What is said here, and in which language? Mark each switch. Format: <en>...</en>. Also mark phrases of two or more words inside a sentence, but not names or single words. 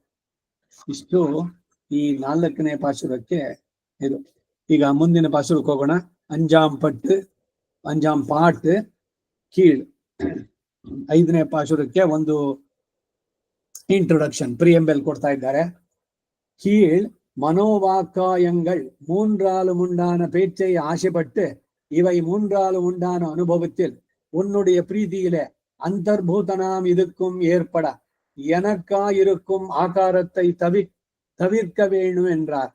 <kn>ಇಷ್ಟು ಈ 4ನೇ ಪಾಶುರಕ್ಕೆ ಇದು. ಈಗ ಮುಂದಿನ ಪಾಶುರಕ್ಕೆ ಹೋಗೋಣ.</kn> <ta>அஞ்சாம் பாட்டு அஞ்சாம் பாட்டு கீழ்.</ta> <kn>5ನೇ ಪಾಶುರಕ್ಕೆ ಒಂದು</kn> <en>introduction, preamble</en> <kn>ಕೊಡ್ತಾ ಇದ್ದಾರೆ.</kn> <ta>கீழ் மனோவாக்காயங்கள் 3 உண்டான பேச்சை ஆசைப்பட்டு இவை 3 உண்டான அனுபவத்தில் உன்னுடைய பிரீதியிலே அந்தர்பூதனாம் இதுக்கும் ஏற்பட எனக்காயிருக்கும் ஆகாரத்தை தவிர்க்க வேணும் என்றார்.</ta>